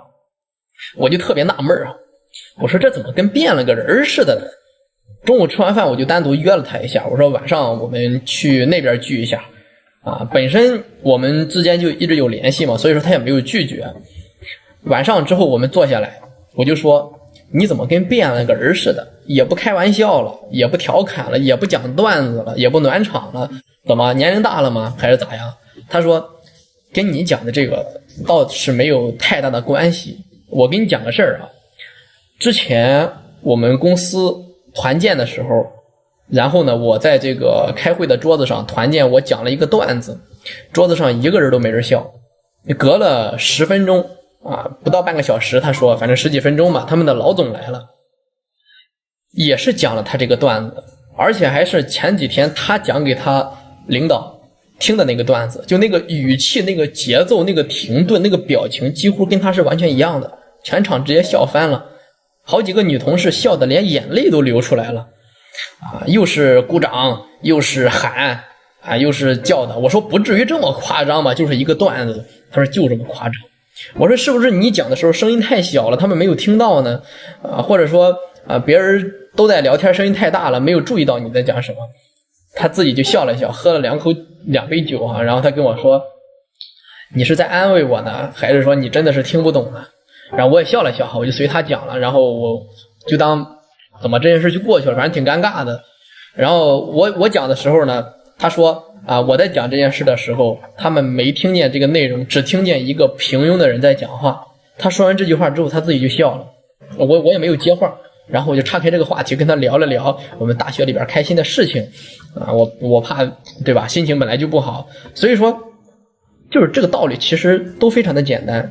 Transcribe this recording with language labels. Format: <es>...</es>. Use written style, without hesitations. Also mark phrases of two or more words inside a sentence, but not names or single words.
<zh>我就特別納悶我說這怎麼跟變了個人似的呢？中午吃完飯我就單獨約了他一下，我說晚上我們去那邊聚一下本身我們之間就一直有聯繫嘛，所以說他也沒有拒絕。晚上之後我們坐下來，我就說你怎麼跟變了個人似的，也不開玩笑了，也不調侃了，也不講段子了，也不暖場了，怎麼年齡大了嗎還是咋樣？他說跟你講的這個倒是沒有太大的關係，我跟你講個事兒之前我們公司團建的時候，然後呢我在這個開會的桌子上团建，我講了一個段子，桌子上一個人都沒人笑，隔了10分鐘不到半個小時，他說反正10幾分鐘吧，他們的老總來了，也是講了他這個段子，而且還是前幾天他講給他領導聽的那個段子，就那個語氣那個節奏那個停頓那個表情幾乎跟他是完全一樣的，全場直接笑翻了，好幾個女同事笑得連眼淚都流出來了又是鼓掌又是喊又是叫的。我說不至於這麼誇張吧，就是一個段子。他說就這麼誇張。我說是不是你講的時候聲音太小了，他們沒有聽到呢或者說別人都在聊天，声音太大了，没有注意到你在講什麼。他自己就笑了笑，喝了2杯酒然後他跟我說你是在安慰我呢，還是說你真的是聽不懂呢？然後我也笑了笑，我就隨他講了，然后我就當怎麼這件事就過去了，反正挺尷尬的。然後我講的時候呢，他說我在講這件事的時候，他們沒聽見這個內容，只聽見一個平庸的人在講話。他說完這句話之後，他自己就笑了，我也沒有接話，然後我就岔開這個話題，跟他聊了聊我們大學裡邊開心的事情我怕對吧，心情本來就不好，所以說就是這個道理其實都非常的簡單。</zh>